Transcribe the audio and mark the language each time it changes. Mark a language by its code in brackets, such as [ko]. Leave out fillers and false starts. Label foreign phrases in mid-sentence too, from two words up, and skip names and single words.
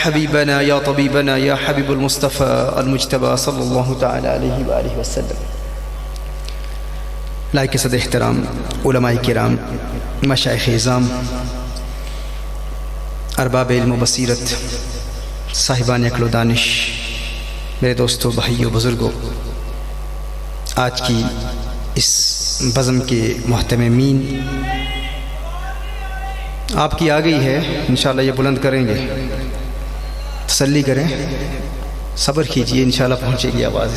[ar] حبیبنا یا طبیبنا یا حبیب المصطفیٰ المجتبی صلی اللہ تعالی علیہ وآلہ وسلم۔ [ur] لائق صد احترام علماء کرام، مشائخ اعظام، ارباب علم و بصیرت، صاحبان عقل و دانش، میرے دوستو، بھائیو، بزرگوں، آج کی اس بزم کے محتممین آپ کی آ گئی ہے، انشاءاللہ یہ بلند کریں گے، تسلی کریں، صبر کیجئے، انشاءاللہ پہنچے گی آواز۔